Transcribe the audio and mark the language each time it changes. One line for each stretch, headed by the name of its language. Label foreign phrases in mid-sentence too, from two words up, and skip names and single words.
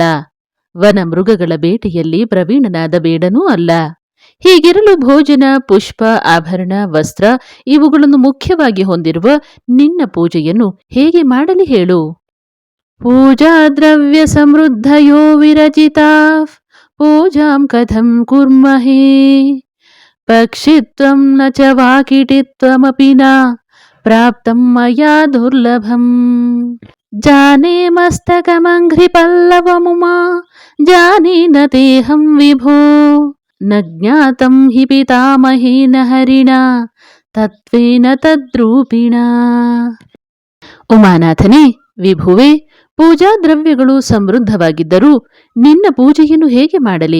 Kannada: ವನ ಮೃಗಗಳ ಬೇಟೆಯಲ್ಲಿ ಪ್ರವೀಣನಾದ ಬೇಡನೂ ಅಲ್ಲ. ಹೀಗಿರಲು ಭೋಜನ, ಪುಷ್ಪ, ಆಭರಣ, ವಸ್ತ್ರ ಇವುಗಳನ್ನು ಮುಖ್ಯವಾಗಿ ಹೊಂದಿರುವ ನಿನ್ನ ಪೂಜೆಯನ್ನು ಹೇಗೆ ಮಾಡಲಿ ಹೇಳು?
Sanskrit: ಪೂಜಾ ದ್ರವ್ಯ ಸಮೃದ್ಧಯೋ ವಿರಚಿತಾ ಪೂಜಾಂ ಕಥಂ ಕುರ್ಮಹೇ ಪಕ್ಷಿತ್ವಂ ನ ಚ ವಾಕಿಟಿತ್ವಮಪಿ ನ ಪ್ರಾಪ್ತಂ ಮಯಾ ದುರ್ಲಭಂ ಜಾನೇ ಮಸ್ತಕಮಂಘ್ರಿ ಪಲ್ಲವಮುಮಾ ಜಾನೇ ನ ತೇಹಂ ವಿಭೋ ನ ಜ್ಞಾತಂ ಹಿ ಪಿತಾಮಹೇನ ಹರಿಣ ತತ್ವೇನ ತದ್ರೂಪಿಣ.
Kannada: ಉಮಾನಾಥನೇ, ವಿಭುವೆ, ಪೂಜಾ ದ್ರವ್ಯಗಳು ಸಮೃದ್ಧವಾಗಿದ್ದರೂ ನಿನ್ನ ಪೂಜೆಯನ್ನು ಹೇಗೆ ಮಾಡಲಿ?